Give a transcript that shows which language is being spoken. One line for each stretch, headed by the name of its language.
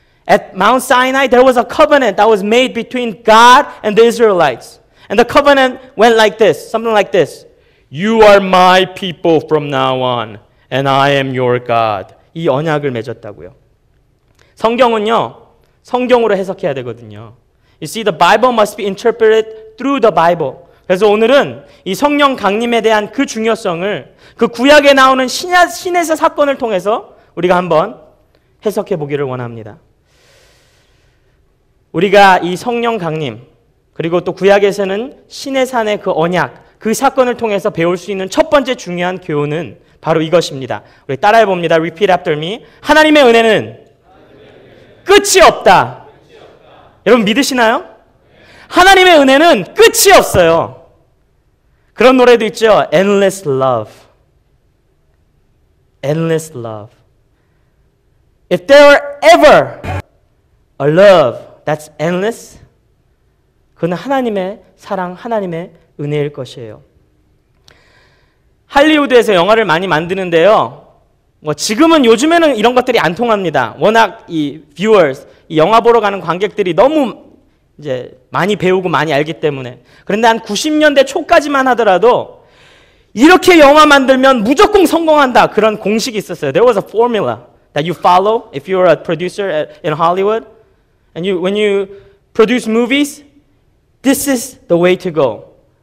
English: At Mount Sinai, there was a covenant that was made between God and the Israelites. And the covenant went like this, something like this. You are my people from now on, and I am your God.
Korean: 이 언약을 맺었다고요. 성경은요, 성경으로 해석해야 되거든요.
English: You see, the Bible must be interpreted through the Bible.
Korean: 그래서 오늘은 이 성령 강림에 대한 그 중요성을 그 구약에 나오는 신에서 사건을 통해서 우리가 한번 해석해 보기를 원합니다. 우리가 이 성령 강림, 그리고 또 구약에서는 신의 산의 그 언약, 그 사건을 통해서 배울 수 있는 첫 번째 중요한 교훈은 바로 이것입니다. 우리 따라해 봅니다.
English: Repeat after me.
Korean: 하나님의 은혜는 끝이 없다. 여러분 믿으시나요? 하나님의 은혜는 끝이 없어요. 그런 노래도 있죠.
English: Endless love. Endless love. If there were ever a love that's endless,
Korean: 그건 하나님의 사랑, 하나님의 은혜일 것이에요. 할리우드에서 영화를 많이 만드는데요. 지금은 요즘에는 이런 것들이 안 통합니다. 워낙 이 viewers, 이 영화 보러 가는 관객들이 너무 이제 많이 배우고 많이 알기 때문에. 그런데 한 90년대 초까지만 하더라도 이렇게 영화 만들면 무조건 성공한다. 그런 공식이 있었어요.
English: There was a formula that you follow if you're a producer in Hollywood. And when you produce movies, this is the way to go.